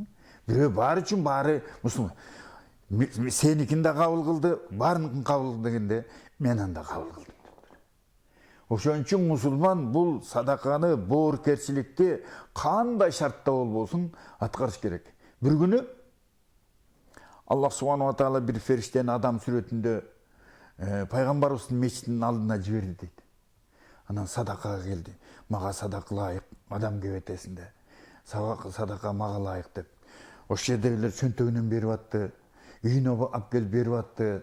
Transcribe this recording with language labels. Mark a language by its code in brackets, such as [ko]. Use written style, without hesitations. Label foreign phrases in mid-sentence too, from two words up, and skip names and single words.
[ky] Бирөө баары үчүн, баары мусулман. Сеникин да кабыл кылды, баарыныкын кабыл кылды дегенде, мен анда кабыл кылдым. Ошон үчүн мусулман бул садаканы, боорукерчиликти кандай шартта болбосун аткарыш керек. Бир күнү [ar] الله سبحانه وتعالى [ky] бир фериштени адам сүрөтүндө пайгамбарыбыздын мечитинин алдына жиберди дейт. Анан садакага келди. Мага садака лайык, адам кебетесинде. Садака мага лайык деп. Ошол жердегилер чөнтөгүнөн берип атты, үйүнө алып келип берип атты.